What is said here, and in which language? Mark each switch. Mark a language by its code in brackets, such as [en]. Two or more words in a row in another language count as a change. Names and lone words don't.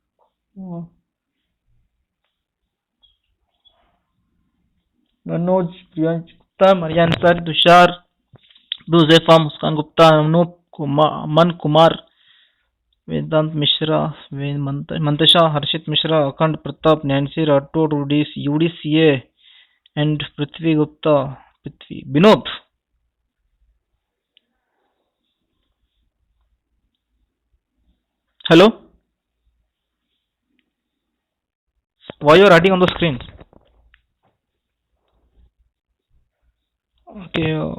[en] Manoj, Priyansh Gupta, Marian Sir, Tushar, Duzefa, Muskan Gupta, Anup Kumar, Aman Kumar, Vedant Mishra, Mantasha, Harshit Mishra, Akhand Pratap, Nancy Rathod, UDCA, and Prithvi Gupta, Binod. Hello? Why you are writing on the screen? Okay.